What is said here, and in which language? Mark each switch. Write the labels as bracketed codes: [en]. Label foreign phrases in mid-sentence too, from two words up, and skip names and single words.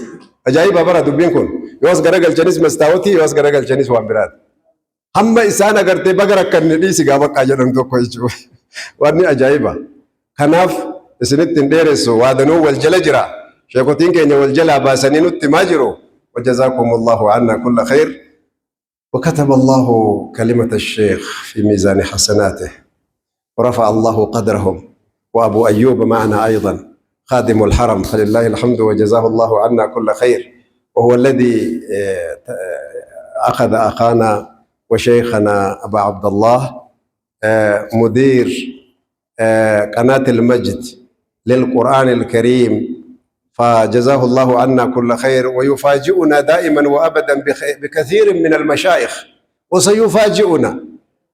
[om] Ajaa'iba bara dubbiin kun yoo as garagalchanis mastaawotii yoo as garagalchanis waan biraati. Hamma isaan agartee baga rakkanne dhiisi gaa baqqaa jedhan tokko jechuudha. Wanni ajaa'iba. Kanaaf isinitti hin dheeressu waadanuu wal jala jira. Sheekotiin keenya wal jalaa baasanii nutti himaa jiru. [ar] وجزاكم الله عنا كل خير. وكتب الله كلمة الشيخ في ميزان حسناته ورفع الله قدرهم وأبو أيوب معنا أيضا خادم الحرم فلله الحمد وجزاه الله عنا كل خير وهو الذي أخذ أخانا وشيخنا أبا عبد الله مدير قناة المجد للقرآن الكريم فجزاه الله عنا كل خير ويفاجئنا دائما وأبدا بكثير من المشايخ وسيفاجئنا.